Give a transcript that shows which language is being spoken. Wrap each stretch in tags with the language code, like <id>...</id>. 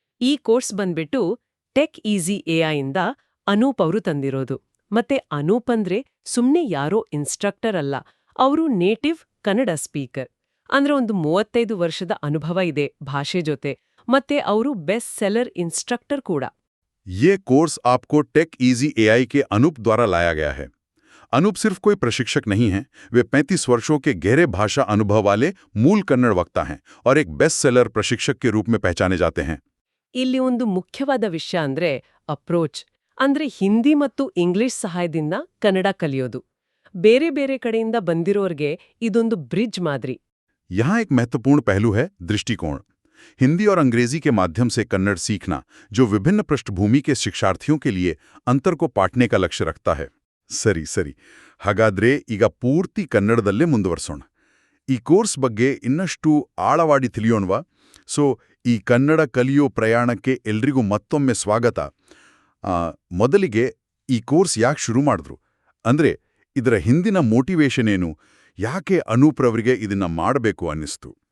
<kn>ಈ ಕೋರ್ಸ್ ಬಂದ್ಬಿಟ್ಟು tech easy AI ಇಂದ ಅನೂಪ್ ಅವರು ತಂದಿರೋದು. ಮತ್ತೆ ಅನೂಪ್ ಅಂದ್ರೆ ಸುಮ್ನೆ ಯಾರೋ ಇನ್ಸ್ಟ್ರಕ್ಟರ್ ಅಲ್ಲ, ಅವರು ನೇಟಿವ್ ಕನ್ನಡ ಸ್ಪೀಕರ್. ಅಂದ್ರೆ ಒಂದು 35 ವರ್ಷದ ಅನುಭವ ಇದೆ ಭಾಷೆ ಜೊತೆ. ಮತ್ತೆ ಅವರು ಬೆಸ್ಟ್ ಸೆಲ್ಲರ್ ಇನ್ಸ್ಟ್ರಕ್ಟರ್ ಕೂಡ.</kn> <hi>ये कोर्स आपको टेक इजी एआई के अनूप द्वारा लाया गया है. अनूप सिर्फ कोई प्रशिक्षक नहीं है, वे 35 वर्षों के गहरे भाषा अनुभव वाले मूल कन्नड़ वक्ता हैं और एक बेस्ट सेलर प्रशिक्षक के रूप में पहचाने जाते हैं.</hi> <kn>ಇಲ್ಲಿ ಒಂದು ಮುಖ್ಯವಾದ ವಿಷಯ ಅಂದ್ರೆ ಅಪ್ರೋಚ್. ಅಂದ್ರೆ ಹಿಂದಿ ಮತ್ತು ಇಂಗ್ಲಿಷ್ ಸಹಾಯದಿಂದ ಕನ್ನಡ ಕಲಿಯೋದು. ಬೇರೆ ಬೇರೆ ಕಡೆಯಿಂದ ಬಂದಿರೋರ್ಗೆ ಇದೊಂದು ಬ್ರಿಡ್ಜ್ ಮಾದರಿ.</kn> <hi>यहाँ एक महत्वपूर्ण पहलू है दृष्टिकोण. हिंदी और अंग्रेजी के माध्यम से कन्नड़ सीखना, जो विभिन्न पृष्ठभूमि के शिक्षार्थियों के लिए अंतर को पाटने का लक्ष्य रखता है.</hi> <kn>ಸರಿ ಹಾಗಾದ್ರೆ ಈಗ ಪೂರ್ತಿ ಕನ್ನಡದಲ್ಲೇ ಮುಂದುವರ್ಸೋಣ. ಈ ಕೋರ್ಸ್ ಬಗ್ಗೆ ಇನ್ನಷ್ಟು ಆಳವಾಗಿ ತಿಳಿಯೋಣವಾ? ಸೊ ಈ ಕನ್ನಡ ಕಲಿಯೋ ಪ್ರಯಾಣಕ್ಕೆ ಎಲ್ರಿಗೂ ಮತ್ತೊಮ್ಮೆ ಸ್ವಾಗತ. ಮೊದಲಿಗೆ ಈ ಕೋರ್ಸ್ ಯಾಕೆ ಶುರು ಮಾಡಿದ್ರು, ಅಂದ್ರೆ ಇದರ ಹಿಂದಿನ ಮೋಟಿವೇಶನ್ ಏನು, ಯಾಕೆ ಅನೂಪ್ರವರಿಗೆ ಇದನ್ನ ಮಾಡಬೇಕು ಅನ್ನಿಸ್ತು?</kn>